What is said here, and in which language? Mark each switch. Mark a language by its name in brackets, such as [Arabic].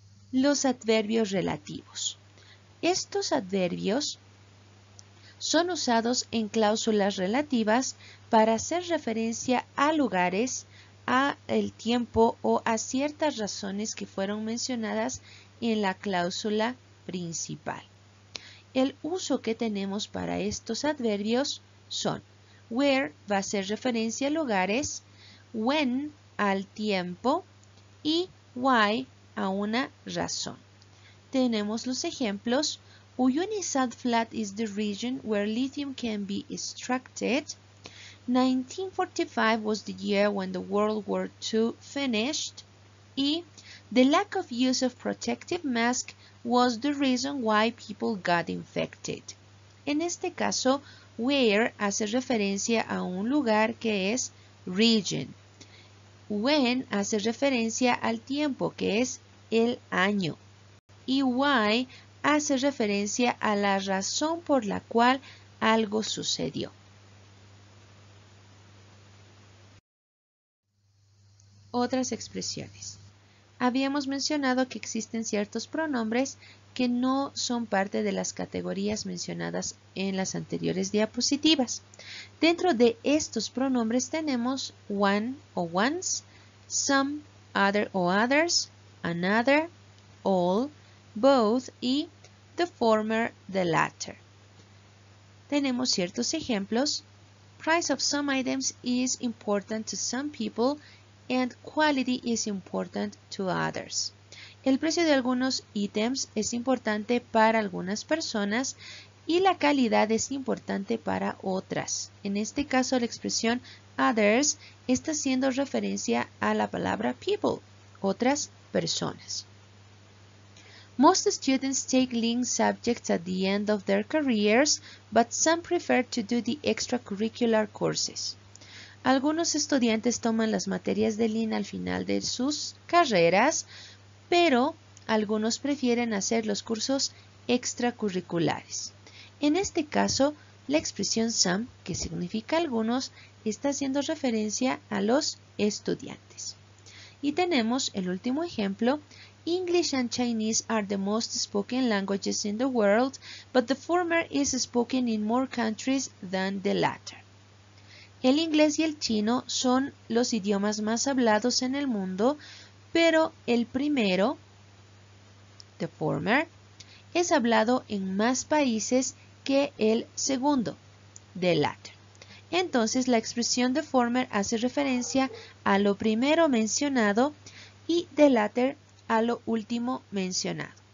[Spanish] Los adverbios relativos. Estos adverbios son usados en cláusulas relativas para hacer referencia a lugares, a el tiempo o a ciertas razones que fueron mencionadas en la cláusula principal. El uso que tenemos para estos adverbios son Where va a ser referencia a lugares, when al tiempo y why a una razón. Tenemos los ejemplos. [English] Uyuni Salt Flat is the region where lithium can be extracted. 1945 was the year when the World War II finished. Y the lack of use of protective masks was the reason why people got infected. [Spanish] En este caso, where hace referencia a un lugar que es region. When hace referencia al tiempo que es el año. Y why hace referencia a la razón por la cual algo sucedió. Otras expresiones. Habíamos mencionado que existen ciertos pronombres que no son parte de las categorías mencionadas en las anteriores diapositivas. Dentro de estos pronombres tenemos one o ones, some, other o others, another, all, both y the former, the latter. Tenemos ciertos ejemplos. [English] Price of some items is important to some people and quality is important to others. [Spanish] El precio de algunos ítems es importante para algunas personas y la calidad es importante para otras. En este caso, la expresión others está haciendo referencia a la palabra people, otras personas. [English] Most students take linked subjects at the end of their careers, but some prefer to do the extracurricular courses. [Spanish] Algunos estudiantes toman las materias de línea al final de sus carreras, pero algunos prefieren hacer los cursos extracurriculares. En este caso, la expresión some, que significa algunos, está haciendo referencia a los estudiantes. Y tenemos el último ejemplo. [English] English and Chinese are the most spoken languages in the world, but the former is spoken in more countries than the latter. [Spanish] El inglés y el chino son los idiomas más hablados en el mundo, pero el primero, the former, es hablado en más países que el segundo, the latter. Entonces, la expresión the former hace referencia a lo primero mencionado y the latter a lo último mencionado.